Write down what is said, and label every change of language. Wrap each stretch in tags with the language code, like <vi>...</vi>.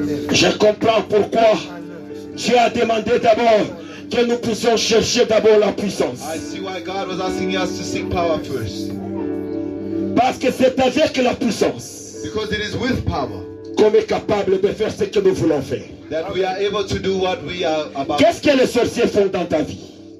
<fr>Je comprends pourquoi Dieu a demandé d'abord que nous puissions chercher d'abord la puissance.</fr> <en>I see why God was asking us to seek power first.</en> <fr>Parce que c'est avec la puissance</fr> <en>Because it is with power</en> <fr>qu'on est capable de faire ce que nous voulons faire.</fr> <en>that we are able to do what we are about.</en> <fr>Qu'est-ce que les sorciers font dans ta vie?</fr>